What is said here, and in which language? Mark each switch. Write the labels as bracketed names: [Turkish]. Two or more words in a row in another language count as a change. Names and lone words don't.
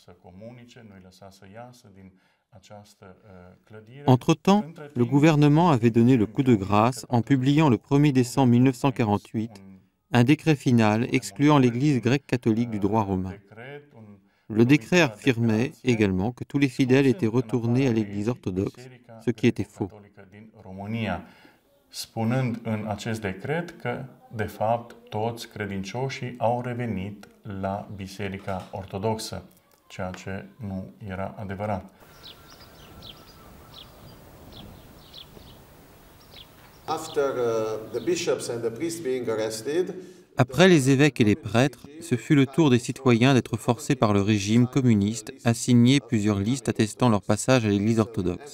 [French] Entre-temps, le gouvernement avait donné le coup de grâce en publiant le 1er décembre 1948 un décret final excluant l'Église grecque catholique du droit romain. Le décret affirmait également que tous les fidèles étaient retournés à l'Église orthodoxe, ce qui était faux. [Romanian] Spunând în acest decret că, de fapt, toți credincioșii au revenit la Biserica Ortodoxă, ceea ce nu era adevărat. [French] Après les évêques et les prêtres, ce fut le tour des citoyens d'être forcés par le régime communiste à signer plusieurs listes attestant leur passage à l'Église orthodoxe.